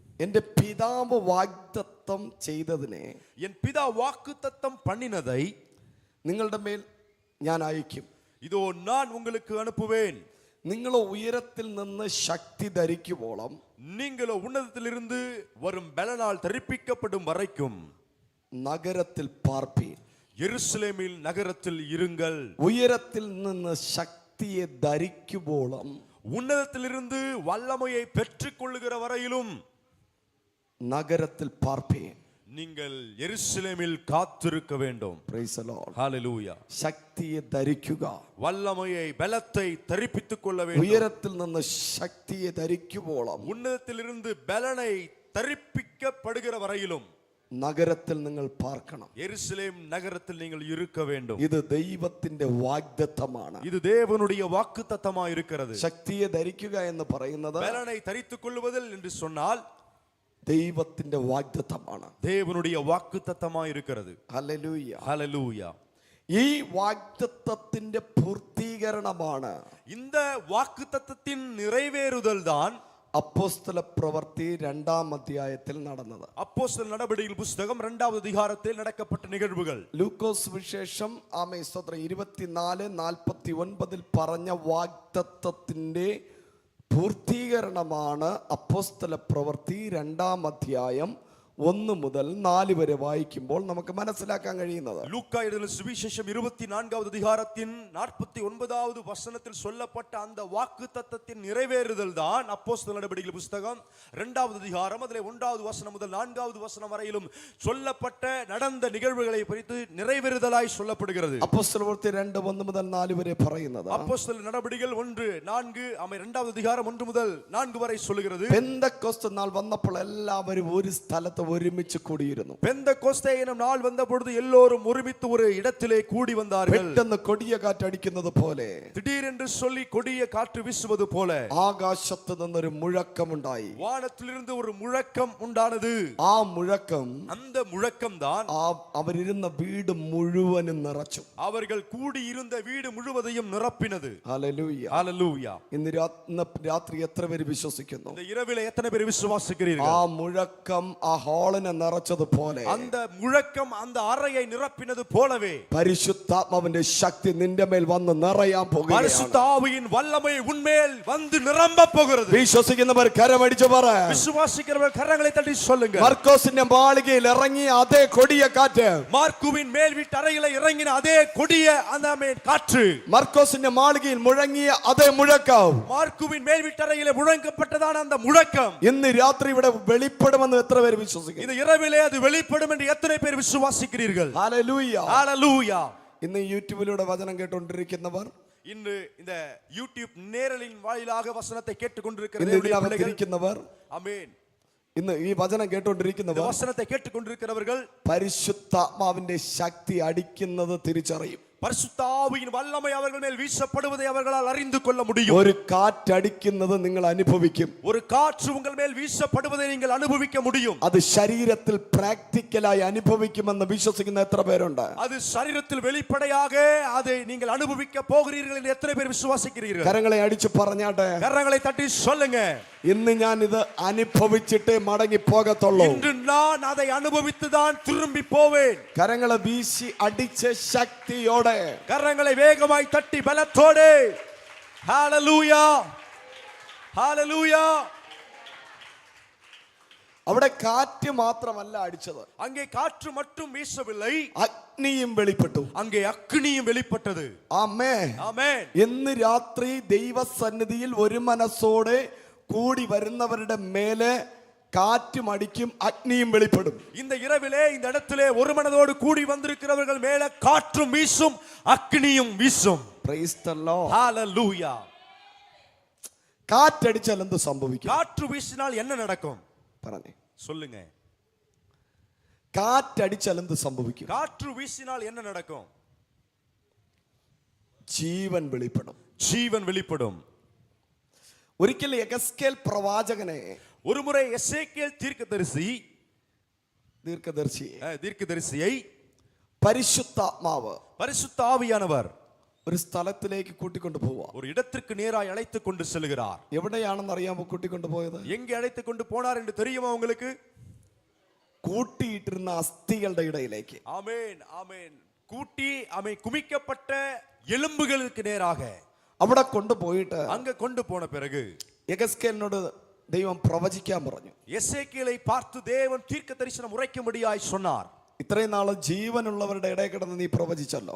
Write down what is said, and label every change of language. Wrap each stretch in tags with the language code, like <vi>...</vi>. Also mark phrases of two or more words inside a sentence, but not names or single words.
<ml>എന്റെ പിതാവ് വാഗ്ദത്തം ചെയ്തതിനെ,</ml> <ta>என் பிதா வாக்குத்தத்தம் பண்ணினதை</ta> <ml>നിങ്ങളുടെ മേൽ ഞാൻ അയക്കും.</ml> <ta>இதோ நான் உங்களுக்கு அனுப்புவேன்.</ta> <ml>നിങ്ങൾ ഉയരത്തിൽ നിന്ന് ശക്തി ധരിക്കുവോളം,</ml> <ta>நீங்களோ உன்னதத்திலிருந்து வரும் பலனால் தரிப்பிக்கப்படும் வரைக்கும்</ta> <ml>നഗരത്തിൽ പാർപ്പീൻ.</ml> <ta>எருசலேமில் நகரத்தில் இருங்கள்.</ta> <ml>ഉയരത്തിൽ നിന്ന് ശക്തിയെ ധരിക്കുവോളം,</ml> <ta>உன்னதத்திலிருந்து வல்லமையை பெற்றுக் கொள்ளுகிற வரையிலும்</ta> <ml>നഗരത്തിൽ പാർപ്പീൻ.</ml> <ta>நீங்கள் எருசலேமில் காத்திருக்க வேண்டும்.</ta> <en>Praise the Lord.</en> <ta>ஹalleluya.</ta> <ml>ശക്തിയെ ധരിക്കുക,</ml> <ta>வல்லமையை பலத்தை தரிப்பித்துக் கொள்ள வேண்டும்.</ta> <ml>ഉയരത്തിൽ നിന്ന് ശക്തിയെ ധരിക്കുവോളം,</ml> <ta>உன்னதத்திலிருந்து பலனை தரிப்பிக்கப்படுகிற வரையிலும்</ta> <ml>നഗരത്തിൽ നിങ്ങൾ പാർക്കണം.</ml> <ta>எருசலேம் நகரத்தில் நீங்கள் இருக்க வேண்டும்.</ta> <ml>ഇത് ദൈവത്തിന്റെ വാഗ്ദത്തമാണ്.</ml> <ta>இது தேவனுடைய வாக்குத்தத்தமாக இருக்கிறது.</ta> <ml>ശക്തിയെ ധരിക്കുക എന്ന് പറയുന്നത്</ml> <ta>பலனை தரித்துக் கொள்வதில் என்று சொன்னால்</ta> <ml>ദൈവത്തിന്റെ വാഗ്ദത്തമാണ്.</ml> <ta>தேவனுடைய வாக்குத்தத்தமாக இருக்கிறது.</ta> <ml>ഹല്ലേലൂയ,</ml> <ta>ஹalleluya.</ta> <ml>ഈ വാഗ്ദത്തത്തിന്റെ പൂർത്തീകരണമാണ്,</ml> <ta>இந்த வாக்குத்தத்தத்தின் நிறைவேறுதல் தான்</ta> <ml>അപ്പോസ്തല പ്രവൃത്തി 2-ാം അധ്യായത്തിൽ നടന്നത്.</ml> <ta>அப்போஸ்தலர் நடபடிகள் புத்தகம் 2வது அதிகாரத்தில் நடக்கப்பட்ட நிகழ்வுகள்.</ta> <ml>ലൂക്കോസ് വിശേഷം 24:49 പറഞ്ഞ വാഗ്ദത്തത്തിന്റെ പൂർത്തീകരണമാണ് അപ്പോസ്തല പ്രവൃത്തി 2-ാം അധ്യായം 1 മുതൽ 4 വരെ വായിക്കുമ്പോൾ നമുക്ക് മനസ്സിലാക്കാൻ കഴിയുന്നത്.</ml> <ta>லூக்கா எழுதின சுவிசேஷம் 24வது அதிகாரத்தின் 49வது வசனத்தில் சொல்லப்பட்ட அந்த வாக்குத்தத்தத்தின் நிறைவேறுதல் தான் அப்போஸ்தலர் நடபடிகள் புத்தகம் 2வது அதிகாரம் அதிலே 1வது வசனம் முதல் 4வது வசனம் வரையிலும் சொல்லப்பட்ட நடந்த நிகழ்வுகளை குறித்து நிறைவேறுதலாய் சொல்லப்படுகிறது.</ta> <ml>അപ്പോസ്തല പ്രവൃത്തി 2:1 മുതൽ 4 വരെ പറയുന്നത്,</ml> <ta>அப்போஸ்தலர் நடபடிகள் 1:4 2வது அதிகாரம் 1 முதல் 4 வரை சொல்லுகிறது.</ta> <ml>പെന്തക്കോസ്ത് നാൾ വന്നപ്പോൾ എല്ലാവരും ഒരു സ്ഥലത്ത് ഒരുമിച്ച് കൂടിയിരുന്നു.</ml> <ta>பெந்தகோஸ்தே எனும் நாள் வந்த பொழுது எல்லோரும் ஒருமித்து ஒரு இடத்திலே கூடி வந்தார்கள்.</ta> <ml>പെട്ടെന്ന് കൊടിയ കാറ്റടിക്കുന്നത് പോലെ,</ml> <ta>திடீரென்று சொல்லி கொடிய காற்று வீசுவது போல</ta> <ml>ആകാശത്ത് നിന്നൊരു മുഴക്കമുണ്ടായി.</ml> <ta>வானத்திலிருந்து ஒரு முழக்கம் உண்டானது.</ta> <ml>ആ മുഴക്കം</ml> <ta>அந்த முழக்கம் தான்</ta> <ml>അവരിരുന്ന വീട് മുഴുവനും നിറച്ചു.</ml> <ta>அவர்கள் கூடி இருந்த வீடு முழுவதையும் நிரப்பினது.</ta> <ml>ഹല്ലേലൂയ,</ml> <ta>ஹalleluya.</ta> <ml>ഇന്ന് രാത്രി എത്ര പേര് വിശ്വസിക്കുന്നു?</ml> <ta>இந்த இரவிலே எத்தனை பேர் விசுவாசிக்கிறீர்கள்?</ta> <ml>ആ മുഴക്കം ആ ഹാളിനെ നിറച്ചതുപോലെ,</ml> <ta>அந்த முழக்கம் அந்த அறையை நிரப்பினது போலவே</ta> <ml>പരിശുദ്ധാത്മാവിന്റെ ശക്തി നിന്റെ മേൽ വന്ന് നിറയാൻ പോകുകയാണ്.</ml> <ta>பரிசுத்த ஆவியின் வல்லமை உன்மேல் வந்து நிரம்ப போகிறது.</ta> <ml>വിശ്വസിക്കുന്നവർ കരമടിച്ചു പറ.</ml> <ta>விசுவாசிக்கிறவர்கள் கரங்களை தட்டி சொல்லுங்க.</ta> <ml>മർക്കോസിന്റെ മാളികയിൽ ഇറങ്ങിയ അതേ കൊടിയ കാറ്റ്,</ml> <ta>மார்க்குவின் மேல் வீட்டு அறையில இறங்கின அதே கொடிய அந்த காற்று,</ta> <ml>മർക്കോസിന്റെ മാളികയിൽ മുഴങ്ങിയ അതേ മുഴക്കം,</ml> <ta>மார்க்குவின் மேல் வீட்டு அறையில முழங்கப்பட்டதான அந்த முழக்கம்</ta> <ml>ഇന്ന് രാത്രി ഇവിടെ വെളിപ്പെടുമെന്ന് എത്ര പേര് വിശ്വസിക്കുന്നു?</ml> <ta>இந்த இரவிலே அது வெளிப்படும் என்று எத்தனை பேர் விசுவாசிக்கிறீர்கள்?</ta> <ml>ഹല്ലേലൂയ,</ml> <ta>ஹalleluya.</ta> <ml>ഇന്ന് യൂട്യൂബിലൂടെ വചനം കേട്ടുകൊണ്ടിരിക്കുന്നവർ,</ml> <ta>இன்று இந்த யூடியூப் நேரலின் வாயிலாக வசனத்தை கேட்டுக்கொண்டிருக்கிற</ta> <ml>ഇരിക്കുന്നവർ,</ml> <ta>ஆமென்,</ta> <ml>ഇന്ന് ഈ വചനം കേട്ടുകൊണ്ടിരിക്കുന്നവർ,</ml> <ta>வசனத்தை கேட்டுக்கொண்டிருக்கிறவர்கள்</ta> <ml>പരിശുദ്ധാത്മാവിന്റെ ശക്തി അടിക്കുന്നത് തിരിച്ചറിയും.</ml> <ta>பரிசுத்த ஆவியின் வல்லமை அவர்கள் மேல் வீசப்படுவதை அவர்களால் அறிந்து கொள்ள முடியும்.</ta> <ml>ഒരു കാറ്റടിക്കുന്നത് നിങ്ങൾ അനുഭവിക്കും.</ml> <ta>ஒரு காற்று உங்கள் மேல் வீசப்படுவதை நீங்கள் அனுபவிக்க முடியும்.</ta> <ml>അത് ശരീരത്തിൽ പ്രാക്ടിക്കലായി അനുഭവിക്കുമെന്ന് വിശ്വസിക്കുന്ന എത്ര പേരുണ്ട്?</ml> <ta>அது சரீரத்தில் வெளிப்படையாக அதை நீங்கள் அனுபவிக்க போகிறீர்கள் என்று எத்தனை பேர் விசுவாசிக்கிறீர்கள்?</ta> <ml>കരങ്ങളെ അടിച്ചു പറഞ്ഞാട്ടെ,</ml> <ta>கரங்களை தட்டி சொல்லுங்க.</ta> <ml>ഇന്ന് ഞാൻ ഇത് അനുഭവിച്ചിട്ടേ മടങ്ങി പോകത്തുള്ളൂ.</ml> <ta>இன்று நான் அதை அனுபவித்து தான் திரும்பி போவேன்.</ta> <ml>കരങ്ങളെ വീശി അടിച്ച് ശക്തിയോടെ,</ml> <ta>கரங்களை வேகமாய் தட்டி பலத்தோடு ஹalleluya, ஹalleluya.</ta> <ml>അവിടെ കാറ്റ് മാത്രമല്ല അടിച്ചത്,</ml> <ta>அங்கே காற்று மட்டும் வீசவில்லை,</ta> <ml>അഗ്നിയും വെളിപ്പെട്ടു.</ml> <ta>அங்கே அக்னியும் வெளிப்பட்டது.</ta> <ml>ആമേൻ,</ml> <ta>ஆமென்.</ta> <ml>ഇന്ന് രാത്രി ദൈവസന്നിധിയിൽ ഒരു മനസ്സോടെ കൂടി വരുന്നവരുടെ മേലെ കാറ്റും അടിക്കും, അഗ്നിയും വെളിപ്പെടും.</ml> <ta>இந்த இரவிலே இந்த இடத்திலே ஒரு மனதோடு கூடி வந்திருக்கிறவர்கள் மேல காற்றும் வீசும், அக்னியும் வீசும்.</ta> <en>Praise the Lord.</en> <ta>ஹalleluya.</ta> <ml>കാറ്റടിച്ചാൽ എന്ത് സംഭവിക്കും?</ml> <ta>காற்று வீசினால் என்ன நடக்கும்?</ta> <ml>പറഞ്ഞേ,</ml> <ta>சொல்லுங்க.</ta> <ml>കാറ്റടിച്ചാൽ എന്ത് സംഭവിക്കും?</ml> <ta>காற்று வீசினால் என்ன நடக்கும்?</ta> <ml>ജീവൻ വെളിപ്പെടും.</ml> <ta>ஜீவன் வெளிப்படும்.</ta> <ml>ഒരിക്കൽ യെഹെസ്കേൽ പ്രവാചകനെ,</ml> <ta>ஒருமுறை எசேக்கியேல் தீர்க்கதரிசியை</ta> <ml>പരിശുദ്ധാത്മാവ്</ml> <ta>பரிசுத்த ஆவியானவர்</ta> <ml>ഒരു സ്ഥലത്തിലേക്ക് കൂട്ടിക്കൊണ്ടു പോവാ.</ml> <ta>ஒரு இடத்திற்கு நேராய் அழைத்து கொண்டு செல்கிறார்.</ta> <ml>എവിടെയാണെന്ന് അറിയാമോ കൂട്ടിക്കൊണ്ടു പോയത്?</ml> <ta>எங்கே அழைத்து கொண்டு போனார் என்று தெரியுமா உங்களுக்கு?</ta> <ml>കൂട്ടിയിട്ടിരുന്ന അസ്ഥികളുടെ ഇടയിലേക്ക്.</ml> <ta>ஆமென் ஆமென். கூட்டி குமிக்கப்பட்ட எலும்புகளுக்கு நேராக</ta> <ml>അവിടെ കൊണ്ടുപോയിട്ട്</ml> <ta>அங்க கொண்டு போன பிறகு</ta> <ml>യെഹെസ്കേലിനോട് ദൈവം പ്രവചിക്കാൻ പറഞ്ഞു.</ml> <ta>எசேக்கியேலை பார்த்து தேவன் தீர்க்க தரிசனம் உரைக்கும்படியாய் சொன்னார்.</ta> <ml>ഇത്രയും നാള് ജീവനുള്ളവരുടെ ഇടയിൽ കിടന്ന് നീ പ്രവചിച്ചല്ലോ,</ml>